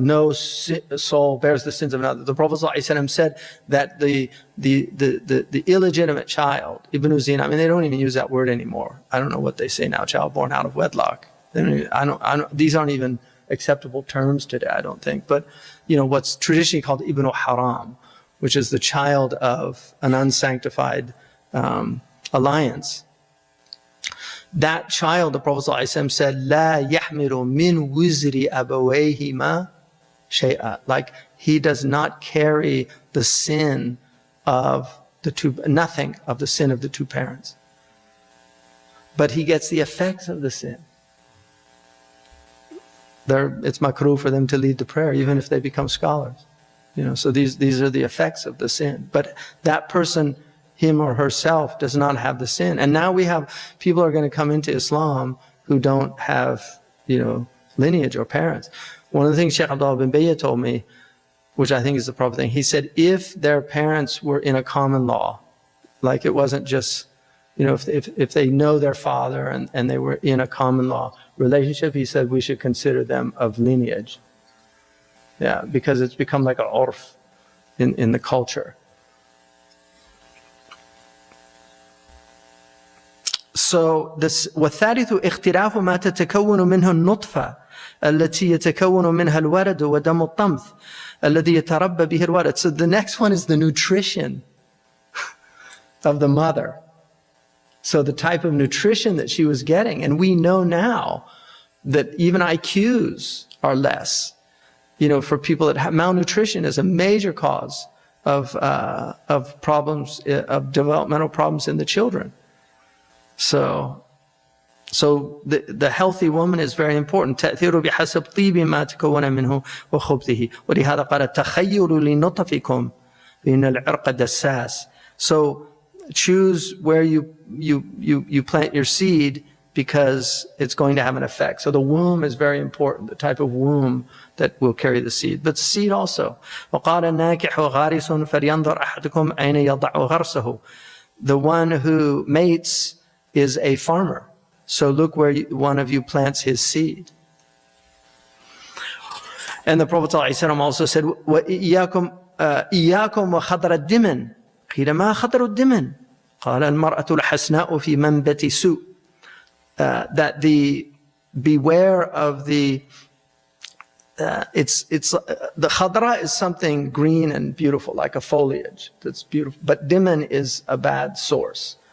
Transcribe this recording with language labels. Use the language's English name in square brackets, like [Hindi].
[English] No soul bears the sins of another. The Prophet ﷺ said that the illegitimate child, Ibn Zina, I mean, they don't even use that word anymore. I don't know what they say now, child born out of wedlock. These aren't even acceptable terms today, I don't think. But what's traditionally called Ibn Haram, which is the child of an unsanctified alliance. That child, the Prophet ﷺ said, [Arabic] لا يحمل من وزر أبويهما شيئا. [English] Like, he does not carry the sin of nothing of the sin of the two parents. But he gets the effects of the sin. It's makruh for them to lead the prayer, even if they become scholars. So these are the effects of the sin. But that person, him or herself, does not have the sin. And now we have people are going to come into Islam who don't have, lineage or parents. One of the things Sheikh Abdullah bin Bayyah told me, which I think is the proper thing, he said if their parents were in a common law, like it wasn't just, if they know their father and they were in a common law relationship, he said we should consider them of lineage. Yeah, because it's become like an urf in the culture. So this [Arabic] والثالث اختلاف ما تتكون منه النطفة التي يتكون منها الولد ودم الطمث الذي يتربى به الولد. [English] So the next one is the nutrition of the mother. So the type of nutrition that she was getting, and we know now that even IQs are less. For people that have malnutrition is a major cause of problems, of developmental problems in the children. So the healthy woman is very important. [Arabic] تأثير بحسب طيب ما تكون منه وخبثه ولهذا قال تخيلوا لنطفكم بأن العرق دساس. [English] So choose where you plant your seed, because it's going to have an effect. So the womb is very important, the type of womb that will carry the seed. But seed also. [Arabic] وقال الناكح غارس فلينظر أحدكم أين يضع غرسه. [English] The one who mates is a farmer. So look where one of you plants his seed. And the Prophet ﷺ also said, [Arabic] وإياكم وخضر الدمن. قيل ما خضر الدمن؟ قال المرأة الحسناء في منبت سوء. [English] That beware of the the khadra is something green and beautiful, like a foliage that's beautiful, but diman is a bad source.